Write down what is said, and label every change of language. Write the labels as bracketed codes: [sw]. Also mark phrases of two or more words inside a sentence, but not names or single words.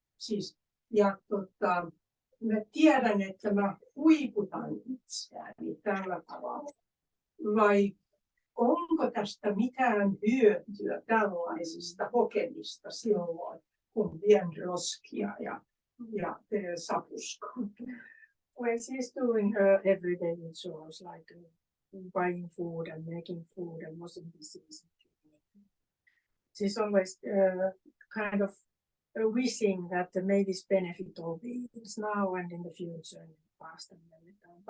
[fi] Mä tiedän, että mä huiputan itseäni tällä tavalla. Vai onko tästä mitään hyötyä tällaisista kokemista silloin, kun vien roskia ja teen sapuskaa? [en] Well, she's doing everyday chores like buying food and making food and washing dishes. She's always kind of wishing that may this benefit all beings now and in the future and in the past and everything.